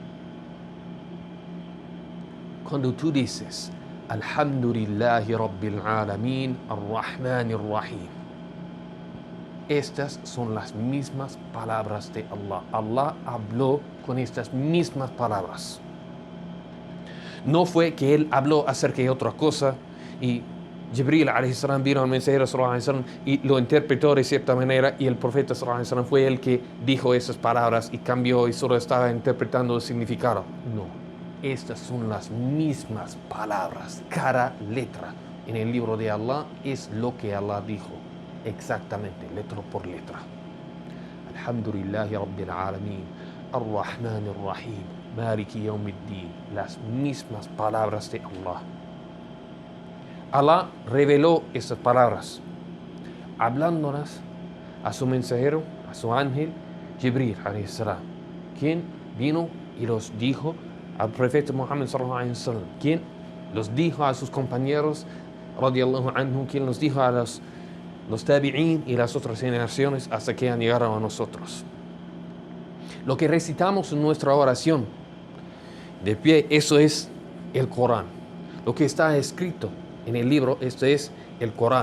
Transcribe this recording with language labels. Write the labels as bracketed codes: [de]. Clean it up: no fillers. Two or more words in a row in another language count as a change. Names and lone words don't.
[es] Cuando tú dices, [ar] الحمد لله رب العالمين، الرحمن الرحيم, [es] estas son las mismas palabras de Allah. Allah habló con estas mismas palabras. No fue que Él habló acerca de otra cosa y Jibril [ar] عليه السلام [es] vino al mensajero [ar] صلى الله عليه وسلم [es] y lo interpretó de cierta manera y el profeta [ar] صلى الله عليه وسلم [es] fue el que dijo esas palabras y cambió y solo estaba interpretando el significado. No, estas son las mismas palabras, cada letra en el libro de Allah es lo que Allah dijo, exactamente, letra por letra. [ar] الحمد لله رب العالمين، الرحمن الرحيم، مالك يوم الدين, [es] las mismas palabras de Allah. Allah reveló esas palabras, hablándolas a su mensajero, a su ángel, [ar] Jibril عليه السلام, [es] quien vino y los dijo al profeta Muhammad [ar] صلى الله عليه وسلم, [es] quien los dijo a sus compañeros, [ar] رضي الله عنه, [es] quien los dijo a los tabi'in y las otras generaciones hasta que han llegado a nosotros. Lo que recitamos en nuestra oración de pie, eso es el Corán. Lo que está escrito en el libro, esto es el Corán.